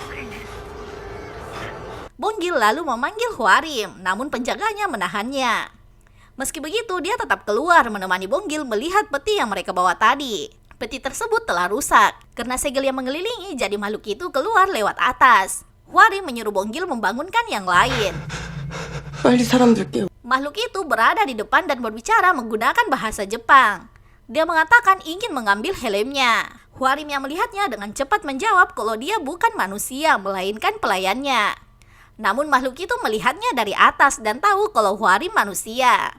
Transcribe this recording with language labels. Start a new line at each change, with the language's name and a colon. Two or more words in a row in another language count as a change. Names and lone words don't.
Indonesian: Bonggil lalu memanggil Hwarim, namun penjaganya menahannya. Meski begitu, dia tetap keluar menemani Bonggil melihat peti yang mereka bawa tadi. Peti tersebut telah rusak karena segel yang mengelilingi, jadi makhluk itu keluar lewat atas. Hwarim menyuruh Bonggil membangunkan yang lain.
Korean: 빨리 사람들 깨워.
Indonesian: Makhluk itu berada di depan dan berbicara menggunakan bahasa Jepang. Dia mengatakan ingin mengambil helmnya. Hwarim yang melihatnya dengan cepat menjawab kalau dia bukan manusia, melainkan pelayannya. Namun makhluk itu melihatnya dari atas dan tahu kalau Hwarim manusia.